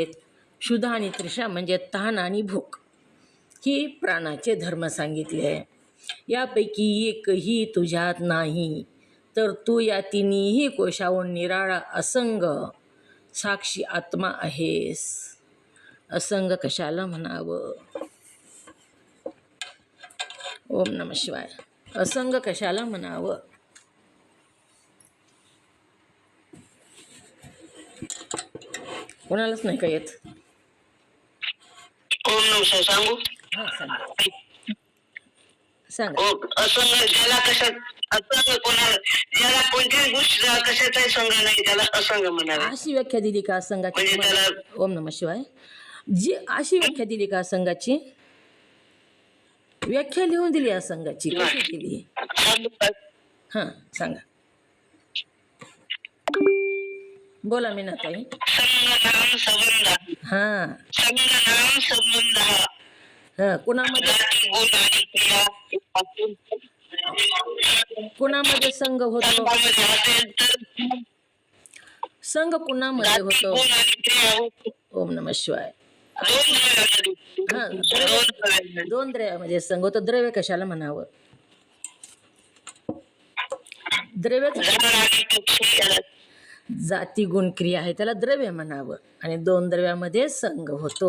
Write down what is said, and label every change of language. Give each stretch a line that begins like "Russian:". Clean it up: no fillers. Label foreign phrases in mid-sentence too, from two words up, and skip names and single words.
Marathi: क्षुधा आणि तृषा म्हणजे तहान आणि भूक ही प्राणाचे धर्म सांगितले आहे. यापैकी एकही तुझ्यात नाही तर तू या तिन्ही कोशावून निराळा असंग साक्षी आत्मा आहेस. असंग कशाला म्हणावं?
Sanskrit: ओम नमः शिवाय.
Marathi: असंग कशाला म्हणावं? कोणालाच नाही का येत?
Sanskrit: ओम नमः शिवाय सांगू?
Marathi: हां सांगा सांगा. असंग ज्याला कशात असंग कोणाला ज्याला कोणत्याही गोष्टीचा कशाचाही संग नाही त्याला असंग म्हणावे. अशी व्याख्या दिली का असंगाची म्हणजे तुम्हाला? त्याला
Sanskrit: ओम नमः शिवाय.
Marathi: जी अशी व्याख्या दिली का असंगाची? व्याख्या लिहून दिली असंगाची, कशी दिली? सांगू का? हां सांगा. बोला मीनाताई. संगनाम संबंध हां संगनाम संबंध हां कुणामध्ये जाती गुण आणि क्रिया कुणामध्ये संघ होतो? संघामध्ये असेल तर संघ कुणामध्ये जाती होतो? गुण आणि क्रिया होतो.
Sanskrit: ओम नमः शिवाय.
Marathi: दोन हां द्रव्यांमध्ये. दोन द्रव्यामध्ये संघ होतो. द्रव्य कशाला म्हणावं? द्रव्य झाड आणि पक्षी याला जाती गुण क्रिया आहे त्याला द्रव्य म्हणावं. आणि 2 द्रव्यामध्ये संघ होतो.